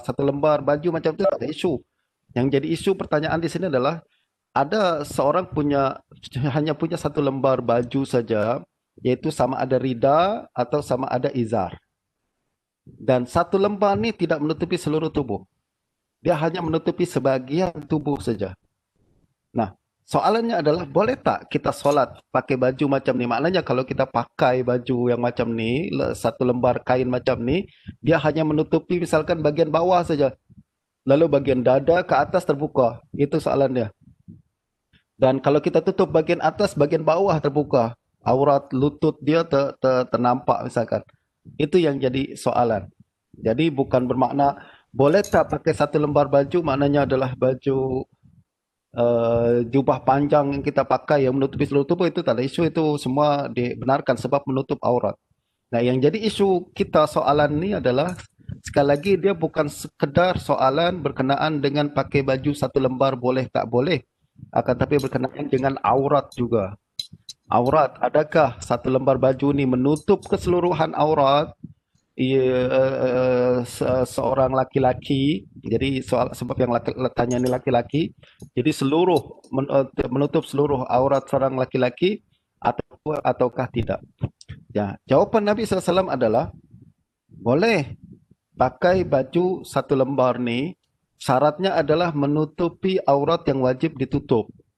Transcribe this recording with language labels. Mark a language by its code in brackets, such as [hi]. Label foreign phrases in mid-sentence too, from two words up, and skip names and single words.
[ms] Satu lembar baju macam itu tak ada isu. Yang jadi isu pertanyaan di sini adalah ada seorang hanya punya satu lembar baju saja, yaitu sama ada rida atau sama ada izar. Dan satu lembar ni tidak menutupi seluruh tubuh. Dia hanya menutupi sebahagian tubuh saja. Nah, soalannya adalah boleh tak kita solat pakai baju macam ni? Maknanya kalau kita pakai baju yang macam ni, satu lembar kain macam ni, dia hanya menutupi misalkan bagian bawah saja. Lalu bagian dada ke atas terbuka. Itu soalannya. Dan kalau kita tutup bagian atas, bagian bawah terbuka. Aurat lutut dia ternampak misalkan. Itu yang jadi soalan. Jadi bukan bermakna boleh tak pakai satu lembar baju, maknanya adalah baju jubah panjang yang kita pakai yang menutupi seluruh tubuh, itu tak ada isu, itu semua dibenarkan sebab menutup aurat. Nah, yang jadi isu kita soalan ni adalah sekali lagi dia bukan sekedar soalan berkenaan dengan pakai baju satu lembar boleh tak boleh, akan tapi berkenaan dengan aurat juga. Aurat, adakah satu lembar baju ni menutup keseluruhan aurat? Seorang laki-laki, jadi soal sebab yang tanya ni laki-laki, jadi menutup seluruh aurat seorang laki-laki ataukah tidak? Ya, jawapan Nabi SAW adalah boleh pakai baju satu lembar ni, syaratnya adalah menutupi aurat yang wajib ditutup.